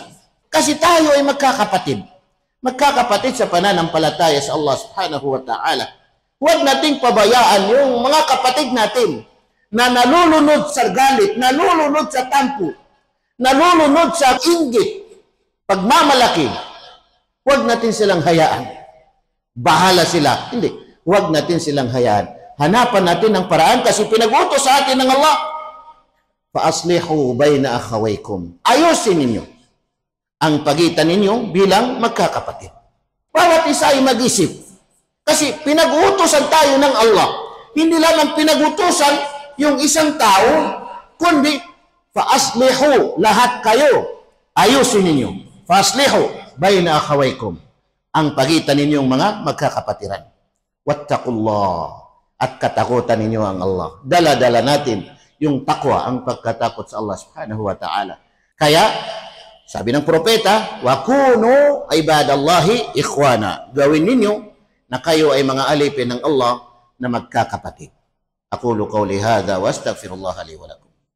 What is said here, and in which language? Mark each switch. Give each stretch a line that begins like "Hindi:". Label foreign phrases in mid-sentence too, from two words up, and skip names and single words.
Filipino: Kasi tayo ay magkakapatid. Magkakapatid sa pananampalataya sa
Arabic: الله سبحانه وتعالى.
Filipino: Huwag nating pabayaan yung mga kapatid natin na nalulunod sa galit, nalulunod sa tampo, nalulunod sa inggit, pagmamalaki. Huwag natin silang hayaan. Bahala sila. Hindi. Huwag natin silang hayaan. Hanapan natin ang paraan kasi pinag-utos sa atin ng Allah.
Arabic: فأصلحوا بين أخويكم.
Filipino: Ayusin ninyo ang pagitan ninyo bilang magkakapatid. Bawat isa ay mag-isip. Kasi pinag-utosan tayo ng Allah. Hindi lamang pinag-utosan yung isang tao, kundi fa-aslihu, lahat kayo. Ayusin ninyo.
Arabic: فأصلحوا بين أخويكم.
Filipino: Ang pagitan ninyong mga magkakapatiran.
Arabic: واتقوا الله.
Filipino: At katakutan ninyo ang Allah. Dala-dala natin yung takwa, ang pagkatakot sa
Arabic: الله سبحانه وتعالى.
Filipino: Kaya, sabi ng propeta,
Arabic: وكونوا عباد الله إخوانا.
Filipino: Gawin ninyo na kayo ay mga alipin ng Allah na magkakapatid.
Arabic: أقول قولي هذا وأستغفر الله لي ولكم.